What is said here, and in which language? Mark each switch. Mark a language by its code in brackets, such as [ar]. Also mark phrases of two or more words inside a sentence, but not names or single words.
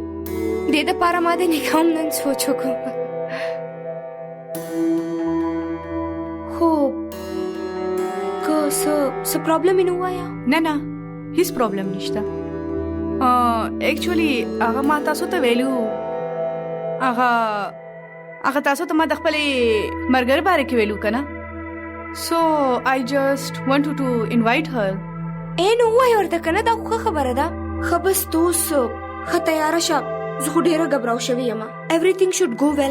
[ps] دې دپاره ما د نکاح هم نن سوچ وکړو. خو که څه پرابلم یې نه ووایه؟ نه هیڅ پرابلم نشته. ایکچولی هغه ما تاسو ته ویلو هغه تاسو ته ما د خپلې مرګرې باره کې ویلو که نه. [en] So I just wanted to invite her. [ps] نو وای ورته کنه دا خو خبره ده خو بس توس خه تیار شه زه خو ډیره غبراو شوی یم [en] everything should go well